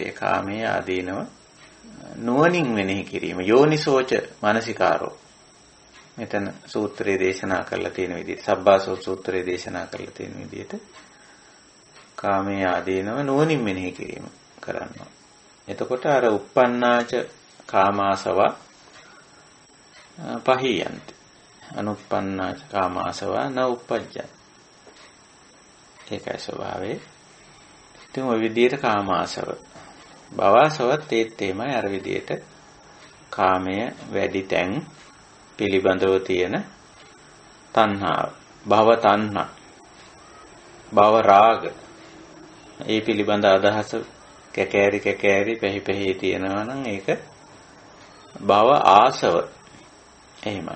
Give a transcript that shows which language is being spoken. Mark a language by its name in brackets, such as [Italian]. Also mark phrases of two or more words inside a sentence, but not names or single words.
[Sinhala] කාමයේ ආදීනව නුවණින් මෙනෙහි කිරීම. [Pali] යෝනිසෝච මනසිකාරෝ. [Sinhala] මෙතන සූත්‍රයේ දේශනා කරලා තියෙන විදිහට, සබ්බාසෝ සූත්‍රයේ දේශනා කරලා තියෙන විදිහට කාමයේ ආදීනව නුවණින් මෙනෙහි කිරීම කරනවා. එතකොට අර [Pali] uppannāca කාමාසව පහියන්ති. අනුප්පන්න කාමාසවා න උප්පජ්ජති. [Sinhala] ඒකයි ස්වභාවය. ඉතින් ওই විදිහට කාමාසව භවසවත් ඒත් එමය අර විදිහට කාමය වැඩි තැන් පිළිබඳව තියෙන තණ්හාව භව තණ්හා භව රාග ඒ පිළිබඳ අදහස කැකෑරි පැහි තියෙනවා නම් ඒක භව ආසව එහෙමයි.